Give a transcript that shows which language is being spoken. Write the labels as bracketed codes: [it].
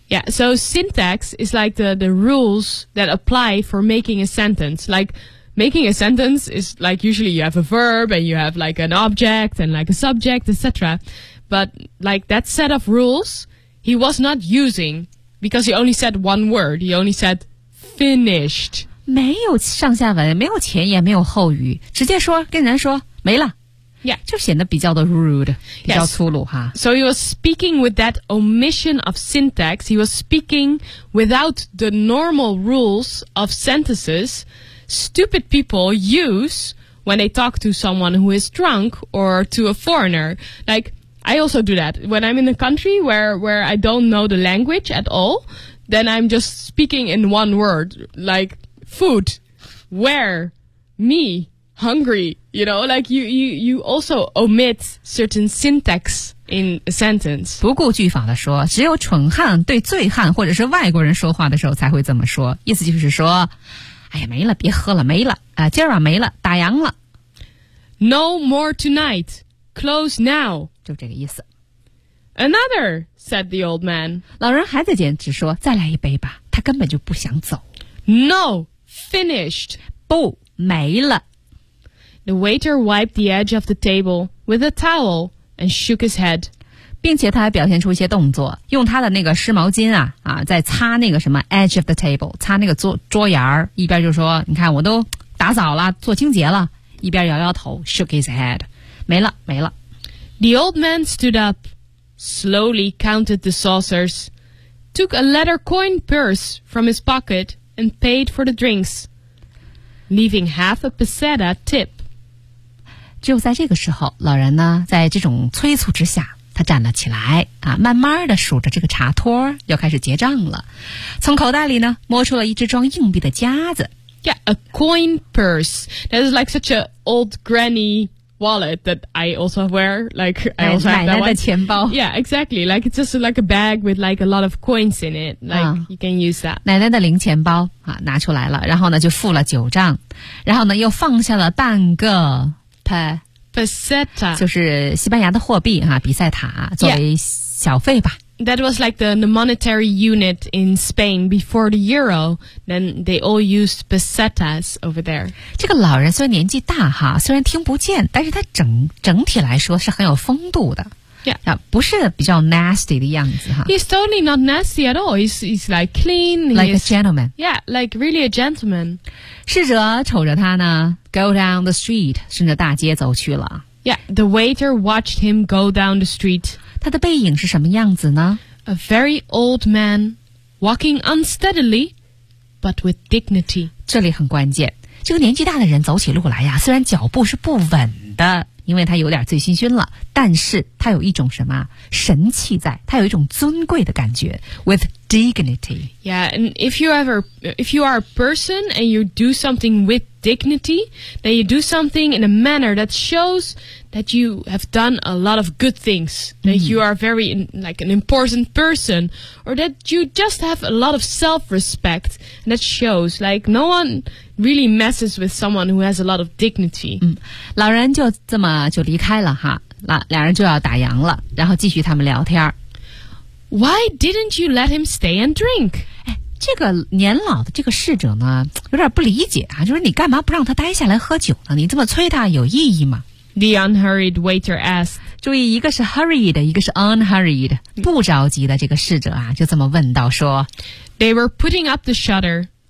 [en] Yeah, so syntax is like the rules that apply for making a sentence, like. Making a sentence is like usually you have a verb and you have like an object and like a subject, etc. But like that set of rules, he was not using because he only said one word. He only said finished. [zh] 没有上下文，没有前言，没有后语，直接说跟人说没了。 [en] Yeah. [zh] 就显得比较的 rude, 比较粗鲁哈。 [en] So he was speaking with that omission of syntax. He was speaking without the normal rules of sentences stupid people use when they talk to someone who is drunk or to a foreigner. Like, I also do that. When I'm in a country where I don't know the language at all, then I'm just speaking in one word, like food, where, me, hungry, you know, like you also omit certain syntax in a sentence. [zh] 不顾句法的说，只有蠢汉对醉汉或者是外国人说话的时候才会这么说。意思就是说，哎呀，没了，别喝了，没了，今儿晚没了，打烊了。 [en] No more tonight. Close now. [zh] 就这个意思。 [en] Another, said the old man. [zh] 老人还在坚持说，再来一杯吧，他根本就不想走。 [en] No, finished. [zh] 不，没了。 [en] The waiter wiped the edge of the table with a towel and shook his head. [zh] 并且他还表现出一些动作，用他的那个湿毛巾啊在擦那个什么 [en] edge of the table, [zh] 擦那个桌沿儿，一边就说，你看我都打扫了，做清洁了，一边摇摇头 [en] shook his head. [zh] 没了，没了。 [en] The old man stood up, slowly counted the saucers, took a leather coin purse from his pocket and paid for the drinks, leaving half a peseta tip. [zh] 就在这个时候，老人呢，在这种催促之下，他站了起来，慢慢地数着这个茶托，又开始结账了。从口袋里呢，摸出了一只装硬币的夹子。 [en] Yeah, a coin purse. That is like such an old grannywallet that I also wear, like I also have that one. [zh] 奶奶的钱包。 [en] Yeah, exactly. Like it's just like a bag with like a lot of coins in it. Like you can use that. [zh] 奶奶的零钱包啊，拿出来了，然后呢就付了九账，然后呢又放下了半个 [en] peseta, [zh] 就是西班牙的货币哈，比塞塔作为小费吧。 [en] That was like the monetary unit in Spain before the euro. Then they all used pesetas over there. [zh] 这个老人虽然年纪大哈，虽然听不见，但是他整体来说是很有风度的。 [en] Yeah, [zh] 不是比较 nasty 的样子哈。 [en] He's totally not nasty at all. He's like clean, like a gentleman. Yeah, like really a gentleman. [zh] 侍者瞅着他呢 ， [en] go down the street, [zh] 顺着大街走去了。 [en] Yeah, the waiter watched him go down the street. [zh] 他的背影是什么样子呢 [en] ？A very old man, walking unsteadily, but with dignity. [zh] 这里很关键，这个年纪大的人走起路来呀，虽然脚步是不稳的，因为他有点醉醺醺了，但是他有一种什么神气在，他有一种尊贵的感觉 ， [en] with dignity. Yeah, and if you are a person and you do something with dignity, then you do something in a manner that shows. That you have done a lot of good things, that you are very like an important person, or that you just have a lot of self-respect, and that shows like no one really messes with someone who has a lot of dignity. [zh] 老人就这么就离开了哈，两人就要打烊了，然后继续他们聊天。 [en] Why didn't you let him stay and drink? [zh] 这个年老的这个侍者呢，有点不理解啊，就是你干嘛不让他待下来喝酒呢？你这么催他有意义吗？ [en] The unhurried waiter asked. [zh] 注意，一个是 hurried， 一个是 unhurried， 不着急的这个侍者啊，就这么问道说。 [en] They were putting up the shutter.